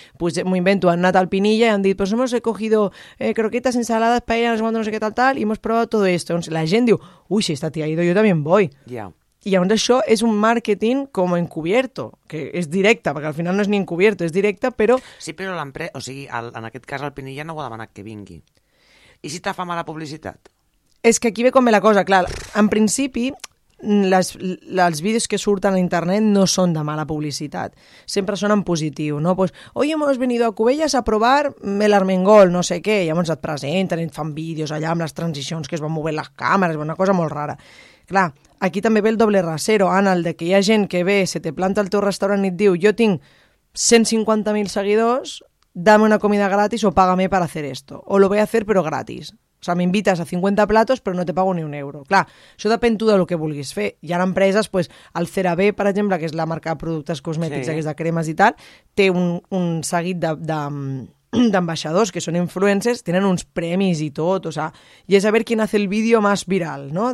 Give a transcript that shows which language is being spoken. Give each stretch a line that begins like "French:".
Catalan: Pues m'ho invento, han anat al Pinilla i han dit,
Spanish: pues hemos cogido croquetas, ensaladas, paellas,
Catalan: no sé què tal, tal, i
Spanish: hemos probado todo esto.
Catalan: Doncs la gent diu, ui,
Spanish: si esta tia ha ido,
Catalan: jo també en voy. Yeah. I llavors això és un màrqueting com encubierto, que és directe, perquè al final no és ni encubierto, és directe, però... Sí, però l'empresa, o sigui, en aquest cas el Pinilla no ho ha demanat que vingui. I si te fa mala publicitat? És que aquí ve com ve la cosa, clar. En principi, els vídeos que surten a internet no són de mala publicitat. Sempre són en positiu, no?
Spanish: Pues, hoy hemos venido a Cubelles a provar el Armengol, no sé què.
Catalan: Llavors et presenten i et fan vídeos allà amb les transicions que es van movent les càmeres, una cosa molt rara. Clar, aquí també ve el doble rasero, Anna, el de que hi ha gent que ve,
Spanish: se te planta
Catalan: al teu restaurant i et diu, jo tinc 150.000 seguidors...
Spanish: dame una comida gratis o págame para hacer esto. O lo voy a hacer, pero gratis. O sea, me invitas a 50 platos, pero no te pago ni un euro.
Catalan: Clar, això depèn tu de lo que vulguis fer. Hi ha empreses, pues, el CeraVe, per exemple, que és la marca de productes cosmètics, sí, que és de cremes i tal, té un seguit d'ambaixadors que són influencers, tenen uns premis i tot, o sea, i és a veure qui hace el vídeo més viral, no?